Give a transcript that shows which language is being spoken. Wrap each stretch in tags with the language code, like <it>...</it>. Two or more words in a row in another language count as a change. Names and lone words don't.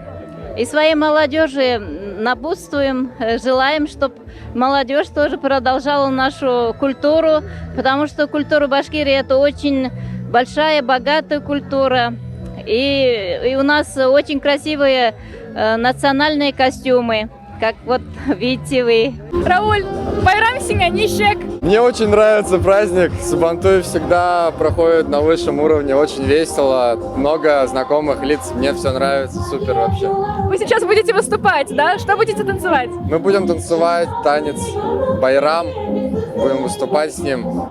<ru>И своей молодежи напутствуем, желаем, чтобы молодежь тоже продолжала нашу культуру, потому что культура Башкирии – это очень большая, богатая культура. И у нас очень красивые национальные костюмы, как вот видите вы.</ru> <tt>Рауль, байрам сиңа нишек?</tt> <ru>Мне очень нравится праздник. Сабантуй всегда проходит на высшем уровне, очень весело, много знакомых лиц, мне все нравится, супер вообще. Вы сейчас будете выступать, да? Что будете танцевать? Мы будем танцевать танец байрам, будем выступать с ним.</ru>